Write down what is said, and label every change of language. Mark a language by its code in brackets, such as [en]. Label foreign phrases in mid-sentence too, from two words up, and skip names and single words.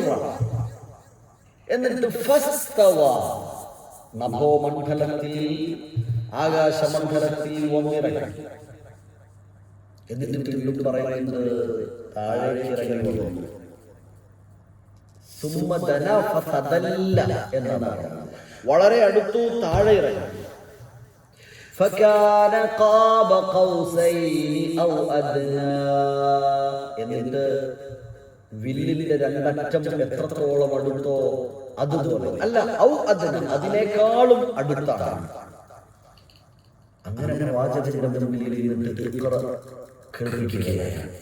[ml] എന്നിട്ട് ഫസ്തവ, നഭോമണ്ഡലത്തിൽ ആകാശമണ്ഡലത്തിൽ വന്നിറങ്ങി. എന്നിട്ട് വീണ്ടും പറയുന്നത് താഴേക്ക് ഇറങ്ങി വന്നു. [ar] ثم دنا فتدلى [ml] എന്നതാണ്. വളരെ അടുത്തു താഴെ ഇറങ്ങി. [ar] فكان قاب قوسين أو أدنى. [ml] എന്നിട്ട് വില്ലിന്റെ രണ്ടറ്റം എത്രത്തോളം അടുത്തോ അതുപോലെ, അല്ല [ar] أو أدنى, [ml] അതിനേക്കാളും അടുത്താണ്. അങ്ങനെ വാചകത്തിന്റെ മുന്നിൽ ഇരുന്നിട്ട് കേൾപ്പിക്കുകയാണ്.